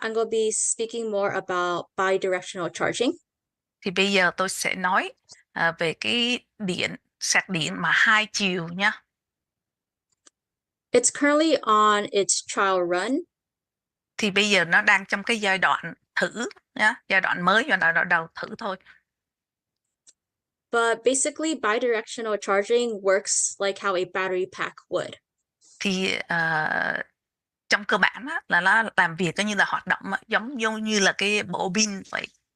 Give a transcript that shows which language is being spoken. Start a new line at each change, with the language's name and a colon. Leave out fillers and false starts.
English: I'm going to be speaking more about bidirectional charging.
Vietnamese: Thì bây giờ tôi sẽ nói về cái sạc điện mà hai chiều nhá.
English: It's currently on its trial run.
Vietnamese: Thì bây giờ nó đang trong cái giai đoạn thử nhá, giai đoạn mới và nó đầu thử thôi.
English: But basically, bidirectional charging works like how a battery pack would.
Vietnamese: Thì trong cơ bản á, là nó làm việc như là hoạt động giống như là cái bộ pin vậy.